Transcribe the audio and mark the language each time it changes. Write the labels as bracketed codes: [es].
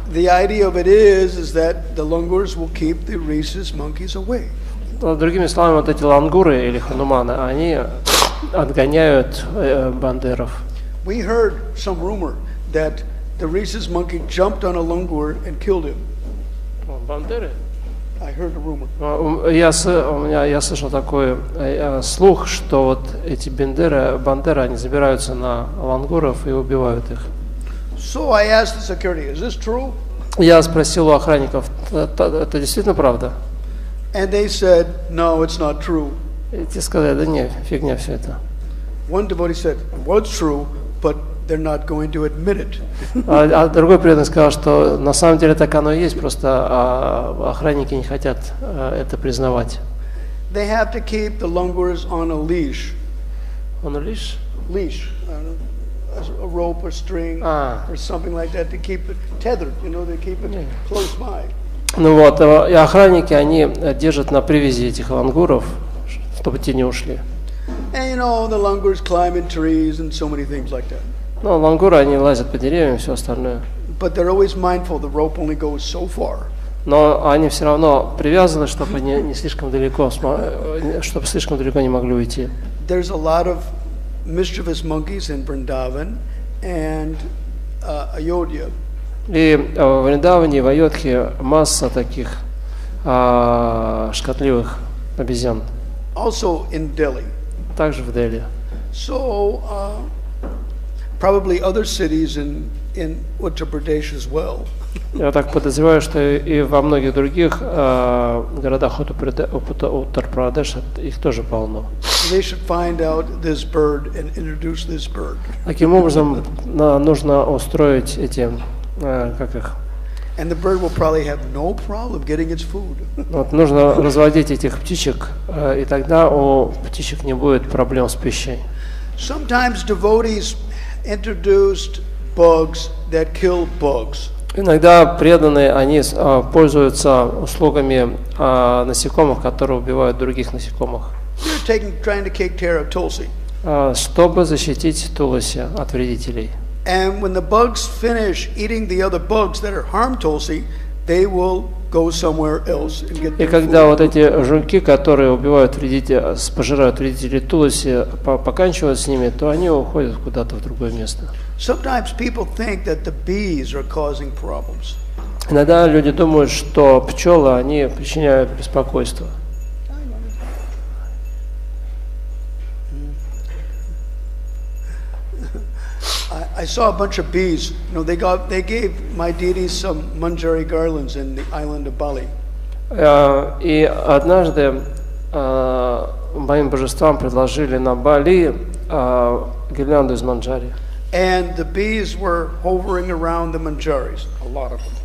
[en] The idea of it is that the langurs will keep the rhesus monkeys away. [ru] Другими словами, вот эти лангуры или хануманы, они отгоняют бандеров. [en] We heard some rumor that the rhesus monkey jumped on a langur and killed him. [ru] Бандеры? [en] I heard a rumor. [ru] Я слышал такой слух, что вот эти бандеры, они забираются на лангуров и убивают их. [en] So I asked the security, is this true? [ru] Я спросил у охранников, это действительно правда? [en] And they said, no, it's not true. [ru] И те сказали, да не, фигня все это. [en] One devotee said, well, it's true, but they're not going to admit it. [ru] А другой преданный сказал, что на самом деле так оно и есть, просто охранники не хотят это признавать. [en] They have to keep the langurs on a leash. On a leash? Leash. A rope or string or something like that to keep it tethered, you know, they keep it close by. [ru] Ну вот, и охранники, они держат на привязи этих лангуров, чтобы те не ушли. [en] And you know, the langurs climb in trees and so many things like that. [ru] Ну, лангуры, они лазят по деревьям и все остальное. [en] But they're always mindful the rope only goes so far. [ru] Но они все равно привязаны, чтобы не слишком далеко, чтобы слишком далеко не могли уйти. [en] There's a lot of mischievous monkeys in Vrindavan and Ayodhya. [ru] И в Вриндаване и в Айодхе масса таких шкодливых обезьян. [en] Also in Delhi. [ru] Также в Дели. [en] So probably other cities in Uttar Pradesh as well. [ru] Я так подозреваю, что и во многих других городах Уттар-Прадеша их тоже полно. [en] They should find out this bird and introduce this bird. [ru] Таким образом, нужно устроить эти, как их? [en] And the bird will probably have no problem getting its food. [ru] Вот, нужно разводить этих птичек, и тогда у птичек не будет проблем с пищей. [en] Sometimes devotees introduced bugs that kill bugs. [ru] Иногда преданные, они пользуются услугами насекомых, которые убивают других насекомых, [en] Trying to take care of tulsi. [ru] чтобы защитить туласи от вредителей. [en] And when the bugs finish eating the other bugs that are harm tulsi, they will go somewhere else and get [ru] И [en] their [ru] когда [en] food. [ru] вот эти жуки, которые убивают пожирают вредителей туласи, поканчивают с ними, то они уходят куда-то в другое место. [en] Sometimes people think that the bees are causing problems. [ru] Иногда люди думают, что пчелы, они причиняют беспокойство. [en] I saw a bunch of bees. You know, they gave my deities some manjari garlands in the island of Bali. [ru] И однажды моим божествам предложили на Бали гирлянду из манджари. [en] And the bees were hovering around the manjaris, a lot of them.